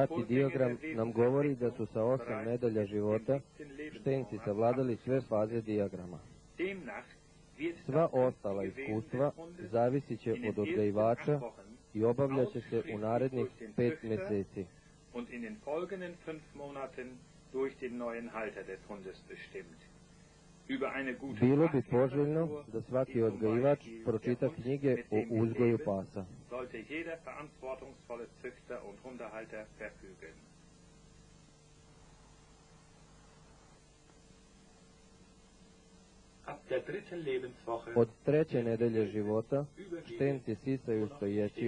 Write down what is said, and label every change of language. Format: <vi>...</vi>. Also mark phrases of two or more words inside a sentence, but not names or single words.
<sr>Dati diagram nam govori da su sa 8 nedelja života štenci savladali sve faze dijagrama. Sva ostala iskustva zavisit će od odgajivača i obavljaće se u narednih 5 mjeseci.</sr> <de>und in den folgenden 5 Monaten durch den neuen Halter des Hundes bestimmt.</de> <sr>Bilo bi poželjno da svaki odgajivač pročita knjige o uzgoju pasa.</sr> <de>Sollte jeder verantwortungsvolle Züchter und Hundehalter verfügen.</de> <sr>Od 3. nedelje života štenci sisaju stojeći.</sr>